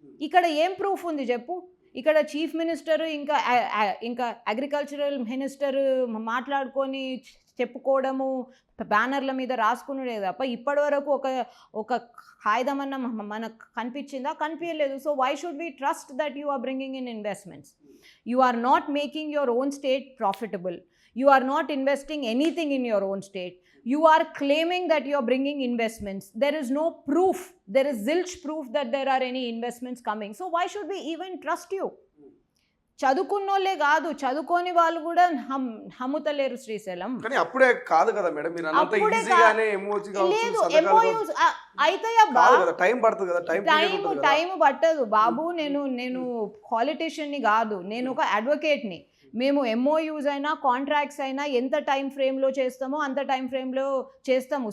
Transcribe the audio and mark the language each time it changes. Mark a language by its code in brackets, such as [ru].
[te] ఇక్కడ ఏం ప్రూఫ్ ఉంది చెప్పు? ఇక్కడ చీఫ్ మినిస్టర్ ఇంకా అగ్రికల్చరల్ మినిస్టర్ మాట్లాడుకొని చెప్పుకోవడము, బ్యానర్ల మీద రాసుకునే తప్ప ఇప్పటి వరకు ఒక కాగితం అన్న మనకు కనిపించలేదు. [en] So why should we trust that you are bringing in investments? You are not making your own state profitable. You are not investing anything in your own state. You are claiming that you are bringing investments. There is no proof. There is zilch proof that there are any investments coming. So why should we even trust you? [te] చదువుకున్నోళ్ళే కాదు, చదువుకోని వాళ్ళు కూడా నమ్ముతలేరు శ్రీశైలం. కానీ అప్పుడే కాదు కదా madam, మీరు అన్నంత ఈజీగానే ఎమోజీ కావచ్చు ఎంఓయూస్ అయితాయా? టైం పడుతుంది కదా. టైం పట్టదు బాబు. నేను పాలిటిషియన్ని కాదు, నేను ఒక అడ్వకేట్ని. మేము ఎంఓయూస్ అయినా కాంట్రాక్ట్స్ అయినా ఎంత టైం ఫ్రేమ్లో చేస్తామో అంత టైం ఫ్రేమ్లో చేస్తాము.